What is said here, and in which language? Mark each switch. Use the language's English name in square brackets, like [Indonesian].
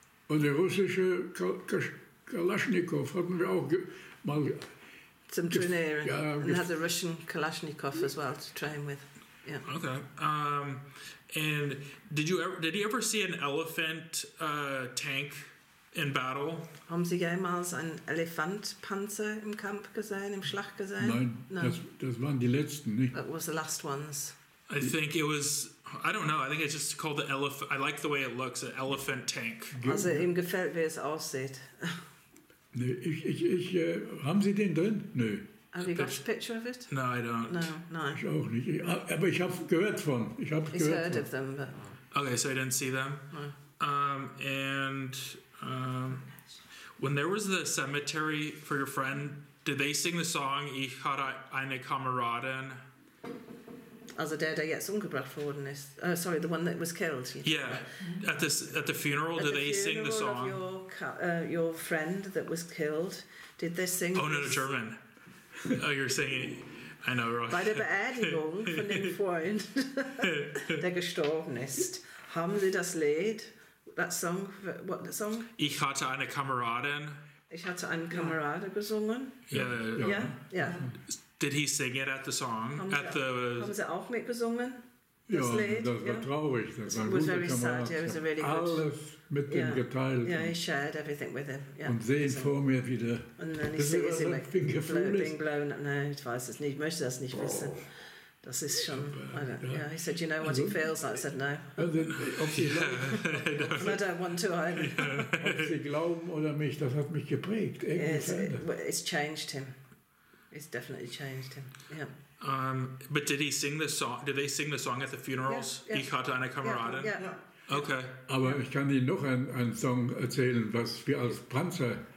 [German] Und der russische Kalaschnikow hatten wir auch mal... Some trainieren. [English] Yeah, and had the Russian Kalashnikov as well to train with. Yeah. Okay. And did he ever see an elephant tank in battle? [German] Haben Sie jemals einen Elefantpanzer im Kampf gesehen, im Schlacht gesehen? Nein, no. Das waren die letzten, nicht? [English] That was the last ones. I think it was I don't know. I think it's just called the elephant. I like the way it looks, an elephant tank. [German] Also ihm gefällt, wie es aussieht. Nee, haben Sie den drin? Nö. [English] Have you got a picture of it? No, I don't. No. [German] Ich auch nicht. Aber ich habe gehört von. [English] He's heard of them, but... Okay, so I didn't see them. No. When there was the cemetery for your friend, did they sing the song Ich hatte eine Kameradin? [German] Also der jetzt umgebracht worden ist. [English] Sorry, the one that was killed. Yeah, at the funeral, did they sing the song? Of your friend that was killed, did they sing? Oh no, German. Oh, you're singing. I know, right? [German] Bei der Beerdigung von dem Freund, der gestorben ist, haben sie das Lied, [English] that song, what the song? [German] Ich hatte eine Kameradin. Ich hatte einen Kameraden gesungen. [English] Yeah. Did he sing it at the song? [German] Haben sie auch mitgesungen? Ja, das war traurig. Das war ein guter Kamerad. Alles mit dem geteilt. [English] Yeah, he shared everything with him. Yeah. [German] Und sehen vor mir wieder. Und dann ist sie [English] being blown. [German] Nein, ich weiß es nicht. Ich möchte das nicht wissen. Das ist schon... [English] Yeah, he said, you know what it feels like? I said, no. [German] Also, ob Sie [English] I don't want to either. [German] Ob Sie glauben oder mich, das hat mich geprägt. [English] It's changed him. It's definitely changed him. Yeah. But did he sing the song? Did they sing the song at the funerals? Yeah. [German] Ich hatte eine Kameradin. [English] Yeah. Okay. [German] Aber ich kann Ihnen noch einen Song erzählen, was wir als Panzer.